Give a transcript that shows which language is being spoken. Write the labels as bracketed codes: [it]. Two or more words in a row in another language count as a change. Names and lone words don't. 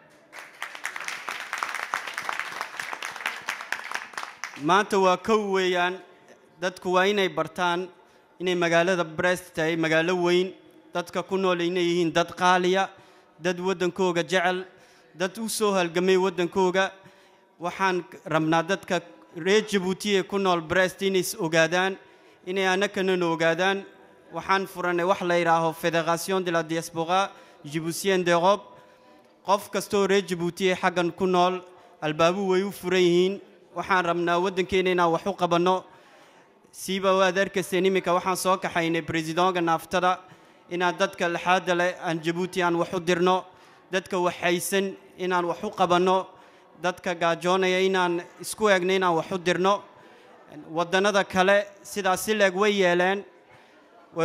[so] maanta waa kow weeyaan dadku waa inay bartaan inay magaalada Brest tahay magaalo weyn dadka ku nool inay yihiin dad qaaliya dad wadankooga jecel dad u soo halgamay wadankooga waxaan rabnaa dadka reer Djibouti ee ku nool Brest inay ogaadaan inay anakana ogaadaan waxaan furanay wax la yiraahdo [fr] Fédération de la diaspora djiboutienne d'Europe [so] qof kastoo reer Djibouti ee xaggan ku nool albaabu way u furan yihiin waxaan rabnaa wadankeena inaan wax u qabanno siiba waadarkaseen imika waxaan soo kaxaynay presidentga naaftada inaan dadka lixaadda leh aan Djibouti aan wax u dirno dadka waxaysan inaan wax u qabanno dadka gaajoonaya inaan isku eegno inaan wax u dirno wadannada kale sidaas si leeg way yeeleen way